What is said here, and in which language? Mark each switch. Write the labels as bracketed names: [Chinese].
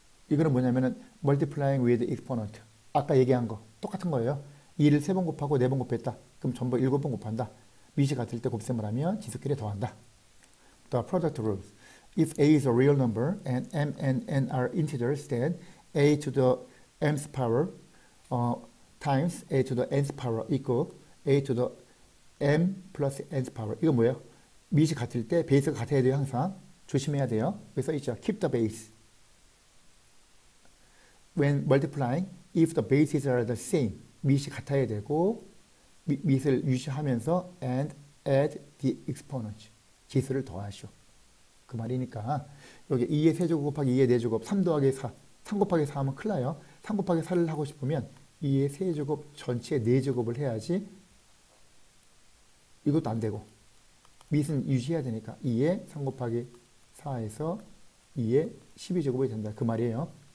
[Korean] 이거는 뭐냐면은 [English] multiplying with exponent. [Korean] 아까 얘기한 거 똑같은 거예요. 2를 3번 곱하고 4번 곱했다. 그럼 전부 7번 곱한다. 밑이 같을 때 곱셈을 하면 지수끼리 더한다. [English] The product rules. If a is a real number and m and n are integers, then a to the mth power times a to the nth power equal a to the m plus nth power. [Korean] 이건 뭐예요? 밑이 같을 때 베이스가 같아야 돼요. 항상. 조심해야 돼요. 여기 써있죠. [English] Keep the base. When multiplying, if the bases are the same, [Korean] 밑이 같아야 되고 밑을 유지하면서 [English] and add the exponent, [Korean] 지수를 더하시오. 그 말이니까 여기 2의 세제곱 곱하기 2의 4제곱, 3 더하기 4, 3 곱하기 4 하면 큰일 나요. 3 곱하기 4를 하고 싶으면 2의 세제곱 전체 4제곱을 해야지. 이것도 안 되고 밑은 유지해야 되니까 2의 3 곱하기 4에서 2의 12제곱이 된다. 그 말이에요.